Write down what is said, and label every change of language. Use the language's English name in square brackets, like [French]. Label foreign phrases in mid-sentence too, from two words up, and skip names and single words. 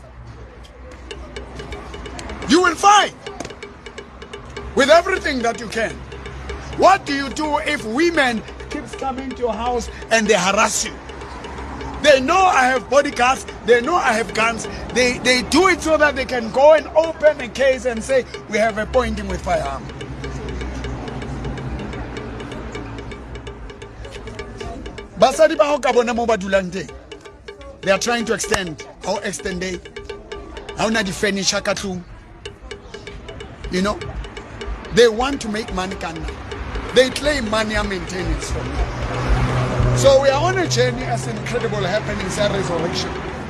[English] You will fight with everything that you can. What do you do if women keep coming to your house and they harass you? They know I have bodyguards, they know I have guns. They do it so that they can go and open a case and say, we have a pointing with firearm. [Southern Sotho] Basadi ba ho ka bona mo ba dulang teng. [English] They are trying to extend. How extend they? [Southern Sotho] How na di furniture ka tlung? [English] You know? They want to make money kana. They claim money and maintenance for me. So we are on a journey as incredible happenings and resurrection.